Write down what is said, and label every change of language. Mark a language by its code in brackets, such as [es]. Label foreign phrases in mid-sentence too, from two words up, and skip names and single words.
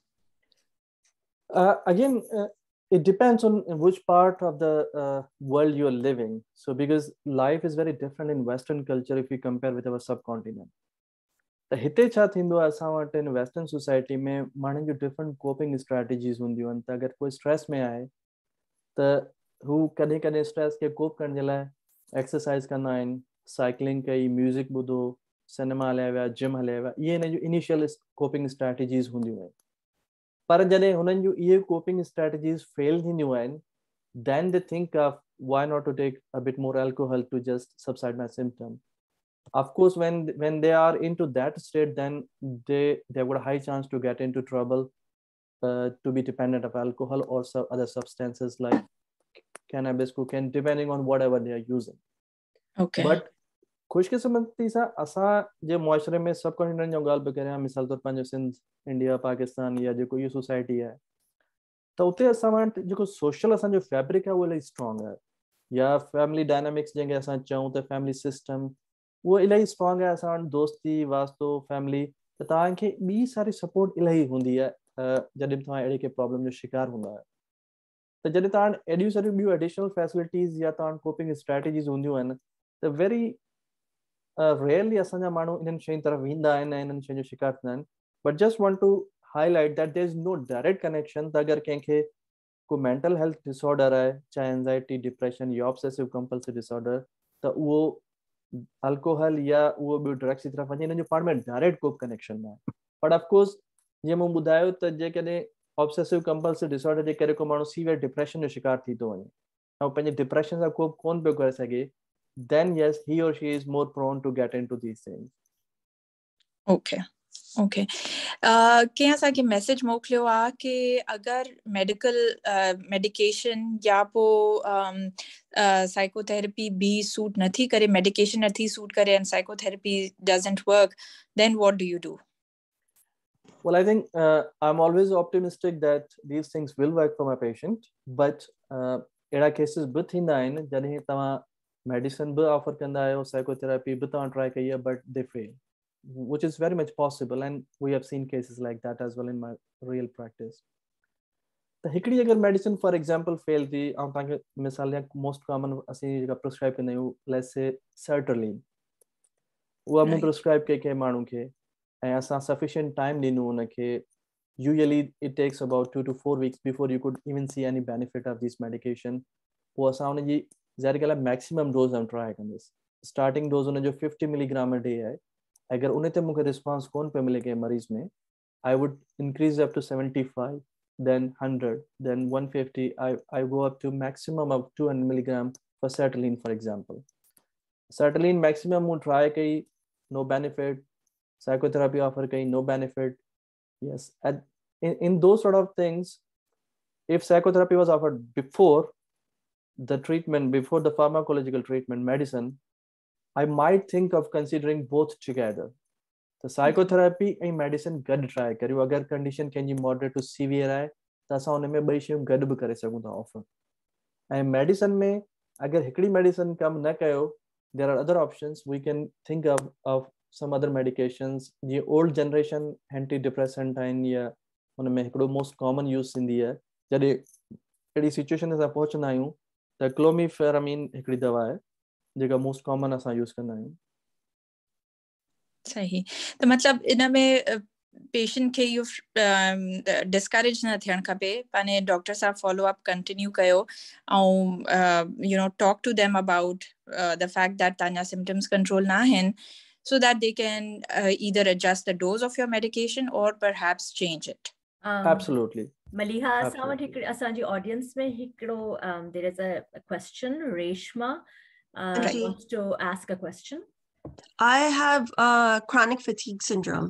[en] Again, it depends on which part of the world you're living. So because life is very different in Western culture if we compare with our subcontinent. [sd] त हिते छा थींदो आहे, असां वटि इन [en] Western society [sd] में माण्हुनि जूं [en] different coping strategies [sd] हूंदियूं आहिनि. त अगरि कोई स्ट्रेस में आहे त हू कॾहिं कॾहिं स्ट्रेस खे कोप करण जे लाइ एक्सरसाइज कंदा आहिनि, साइकिलिंग कई, म्यूज़िक ॿुधो, सिनेमा हलिया विया, जिम हलिया विया. इहे हिन जूं [en] initial coping strategies [sd] हूंदियूं आहिनि. पर जॾहिं हुननि जूं इहे [en] coping strategies [sd] फेल थींदियूं आहिनि, [en] then they think of why not to take a bit more alcohol to just subside my symptom. Of course, when they are into that state, then they've got a high chance to get into trouble, to be dependent of alcohol or other substances like cannabis, cocaine, depending on whatever they are using. Okay. [sd] But खुशकिस्मती सां असां जे मुआशरे में सब कॉन्टिनेंट जो ॻाल्हि पिया करियां, मिसाल तौर पंहिंजो सिंध, इंडिया, पाकिस्तान या जेको इहो सोसाइटी आहे, त उते असां वटि जेको सोशल असांजो फैब्रिक आहे उहो इलाही स्ट्रॉन्ग आहे, या [en] family dynamics [sd] जंहिंखे असां चऊं त [en] family system, [sd] उहो इलाही स्ट्रॉन्ग आहे. असां वटि दोस्ती वास्तो फैमिली, त तव्हांखे ॿी सारी सपोर्ट इलाही हूंदी आहे जॾहिं तव्हां अहिड़े के प्रॉब्लम जो शिकार हूंदा आहियो. त जॾहिं तव्हां वटि एॾियूं सारियूं ॿियूं [en] additional facilities [sd] या तव्हां वटि [en] coping strategies [sd] हूंदियूं आहिनि, त [en] very rarely [sd] असांजा माण्हू इन्हनि शयुनि तरफ़ वेंदा आहिनि ऐं इन्हनि शयुनि जो शिकार थींदा आहिनि. [en] but just want to highlight that there is no direct connection. [sd] त अगरि कंहिंखे को [en] mental health disorder [sd] आहे, चाहे एंजाइटी, डिप्रेशन या [en] obsessive compulsive disorder, [sd] त उहो अल्कोहल या उहो ॿियो ड्रग्स जी तरफ़ वञे, हिननि जो पाण में डायरेक्ट को कनेक्शन न आहे. [en] but of course [sd] जीअं मूं ॿुधायो त जेकॾहिं [en] obsessive compulsive disorder [sd] जे करे को माण्हू [en] severe depression [sd] जो शिकार थी थो वञे ऐं पंहिंजे डिप्रेशन सां कोप कोन पियो करे सघे, [en] then yes, he or she is more prone to get into these things. Okay. Okay. [sd] कंहिं असांखे मैसेज मोकिलियो आहे कि अगरि मेडिकेशन या पोइ साइकोथेरेपी बि सूट नथी करे, मेडिकेशन नथी सूट करे [en] and psychotherapy doesn't work, then what do you do? Well, I think I'm always optimistic that these things will work for my patient, but [sd] अहिड़ा cases बि थींदा आहिनि जॾहिं तव्हां medicine बि offer कंदा आहियो, psychotherapy बि तव्हां try कई आहे, [en] but they fail, which is very much possible, and we have seen cases like that as well in my real practice. [sd] त हिकिड़ी अगरि [en] medicine for example [sd] फेल थी, ऐं तव्हांखे मिसाल या [en] most common [sd] असीं जेका प्रिस्क्राइब कंदा आहियूं, [en] let's say sertraline, [sd] उहा मूं प्रिस्क्राइब कई कंहिं माण्हू खे ऐं असां [en] sufficient time [sd] ॾिनो हुनखे. [en] usually it takes about 2 to 4 weeks before you could even see any benefit of this medication. [sd] पोइ असां हुनजी ज़ाहिर ॻाल्हि आहे [en] maximum dose [sd] हम ट्राई कंदासीं. [en] starting dose [sd] हुनजो [en] 50 milligram a day [sd] आहे. अगरि उन ते मूंखे रिस्पॉन्स कोन पियो मिले कंहिं मरीज़ में, [en] I would increase up to 75, then 100, then 150. I go up to maximum of 200 milligram for sertraline, for example. Sertraline maximum would try kai, no benefit. Psychotherapy offer kai, no benefit. Yes, in those sort of things, if psychotherapy was offered before the treatment, before the pharmacological treatment, medicine, I might think of considering both together. The psychotherapy and medicine गॾु try करियो. [sd] अगर condition कंहिंजी [en] moderate to severe [sd] आहे त असां उन में ॿई शयूं गॾु बि करे सघूं था ऑफर. ऐं मेडिसिन में अगर हिकिड़ी मेडिसिन कम न कयो, [en] there are other options. We can think of some other medications. [sd] जीअं [en] old generation antidepressant [sd] आहिनि, या उन में हिकिड़ो [en] most common use [sd] थींदी आहे जॾहिं अहिड़ी सिचुएशन असां पहुचंदा आहियूं त क्लोमिफेरामीन हिकिड़ी दवा आहे जेका [en] most common [sd] असां यूज़ कंदा आहियूं. सही. त मतलब इन में पेशेंट खे इहो डिस्करेज न थियणु खपे, पंहिंजे डॉक्टर सां [en] follow up continue [sd] कयो ऐं [en] talk to them about the fact that [sd] तव्हांजा सिम्टम्स कंट्रोल न आहिनि, [en] so that they can either adjust the dose of your medication or perhaps change it. Absolutely. Maliha, [sd] اسانجي آڊينس ۾ هڪڙو, [en] there is a question. Reshma wants to ask a question. I have chronic fatigue syndrome.